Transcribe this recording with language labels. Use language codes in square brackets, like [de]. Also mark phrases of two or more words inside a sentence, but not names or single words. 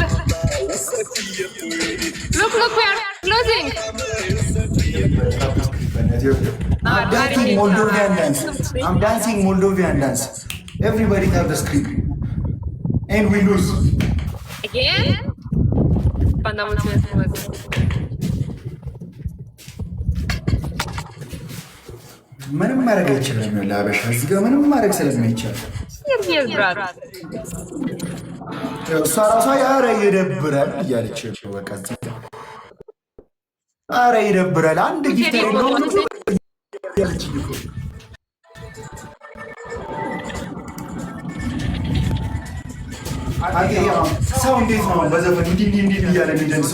[en] Look, we are closing. I'm dancing Moldovan dance. Everybody have the screen. And we lose. Again? Panda, [ro] mulțumesc frumos. [am] ምንም ማድረግ አይችልም። ለአበሻ እዚህ ጋር ምንም ማድረግ ስለማይቻል [en] Yes, brad. [am] እሷ ራሷ ኧረ ይደብራል እያለች በቃ ኧረ ይደብራል። አንድ ጊዜ ሰው እንዴት ነው በዘፈን እንዲህ እያለ የሚደንሰው?